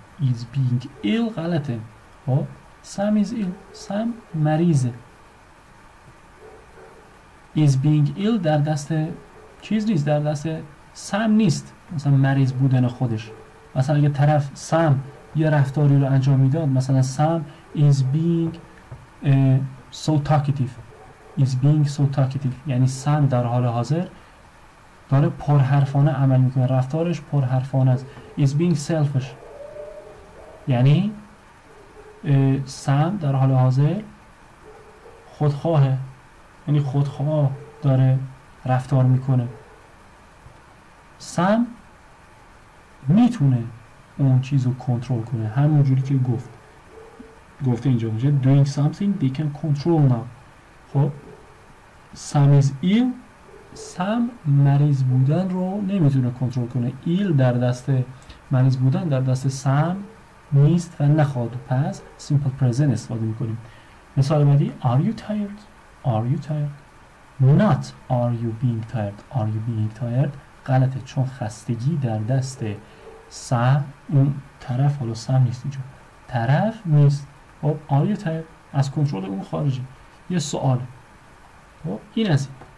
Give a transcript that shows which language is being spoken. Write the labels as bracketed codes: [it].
[en] Is being ill [fa] غلطه. خب [en] Sam is ill. [fa] Sam مریضه. [en] Is being ill [fa] در دست چیز نیست، در دست سم نیست. مثلا مریض بودن خودش. مثلا اگه طرف سم یه رفتاری رو انجام میداد، مثلا سم [en] is being so talkative. is being so talkative [fa] یعنی سم در حال حاضر داره پرحرفانه عمل میکنه، رفتارش پرحرفانه است. [en] is being selfish [fa] یعنی سم در حال حاضر خودخواهه، یعنی خودخواه داره رفتار میکنه. سم میتونه اون چیز رو کنترل کنه، همون جوری که گفته اینجا میشه [en] doing something they can control now. [fa] خب [en] Sam is ill. [fa] سم مریض بودن رو نمیتونه کنترل کنه. ایل در دست مریض بودن در دست سم نیست و نخواهد. پس simple present استفاده میکنیم. مثال بعدی [en] are you tired. are you tired not are you being tired. are you being tired [fa] غلطه، چون خستگی در دست سم، اون طرف، حالا سم نیست اینجا، طرف نیست. خب [en] are you tired [fa] از کنترل اون خارجه، یه سوال. خب این از این.